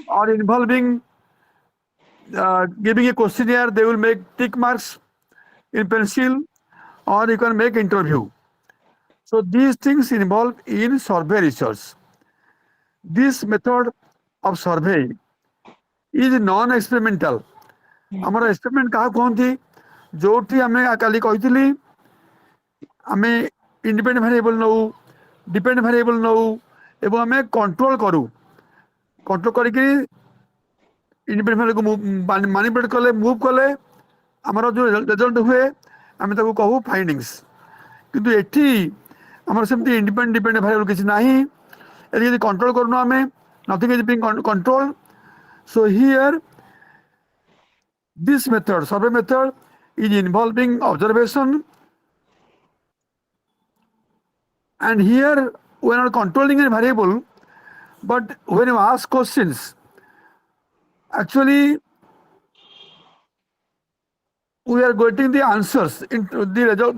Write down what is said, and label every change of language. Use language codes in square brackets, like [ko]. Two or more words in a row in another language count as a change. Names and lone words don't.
[en] or involving giving a questionnaire they will make tick marks in pencil or you can make interview So these things involved in survey research. This method of survey is non-experimental. [or] ଆମର ଏକ୍ସପେରିମେଣ୍ଟ କାହା କୁହନ୍ତି? ଯୋଉଠି ଆମେ କାଲି କହିଥିଲି ଆମେ [en] independent variable [or] ନେଉ, [en] dependent variable [or] ନେଉ ଏବଂ ଆମେ କଣ୍ଟ୍ରୋଲ କରୁ। କଣ୍ଟ୍ରୋଲ କରିକି [en] independent variableକୁ [or] ମାନିପୁଲେଟ୍ କଲେ, ମୁଭ୍ କଲେ ଆମର ଯେଉଁ ରେଜଲ୍ଟ ହୁଏ ଆମେ ତାକୁ କହୁ ଫାଇଣ୍ଡିଙ୍ଗସ୍। କିନ୍ତୁ ଏଠି ଆମର ସେମିତି [en] independent dependent variable [or] କିଛି ନାହିଁ। ଏଠି ଯଦି କଣ୍ଟ୍ରୋଲ କରୁନୁ ଆମେ, [en] nothing is being control. So here this method, survey method, is involving observation, and here we are not controlling a variable, but when you ask questions, actually we are getting the answers into the result.